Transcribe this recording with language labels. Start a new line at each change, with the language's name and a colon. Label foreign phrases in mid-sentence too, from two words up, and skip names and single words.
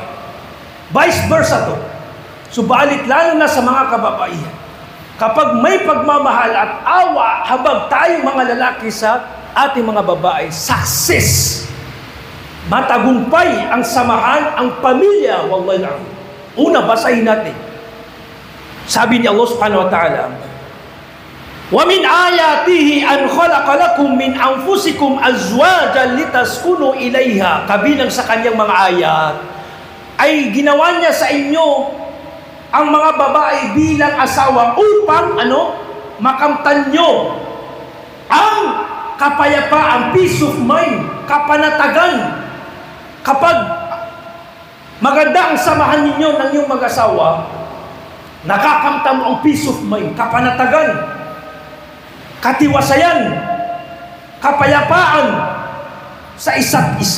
English: Vice versa to.
Filipino: Subalit lalo na sa mga kababaihan. Kapag may pagmamahal at awa, habag tayong mga lalaki sa ating mga babae, success. Matagumpay ang samahan, ang pamilya.
Arabic: والله العظيم.
Filipino: Una, basahin natin. Sabi ni Allah
Arabic: سبحانه وتعالى, ومن آياته أن خلق لكم من أنفسكم أزواجا لتسكنوا إليها.
Filipino: Kabilang sa kanyang mga ayat ay ginawa niya sa inyo ang mga babae bilang asawa upang makamtan nyo ang kapayapaan,
English: peace of mind,
Filipino: kapanatagan. Kapag maganda ang samahan ninyo ng iyong mag-asawa, nakakamtan mo ang
English: peace of mind,
Filipino: kapanatagan, katiwasayan, kapayapaan sa isa't isa.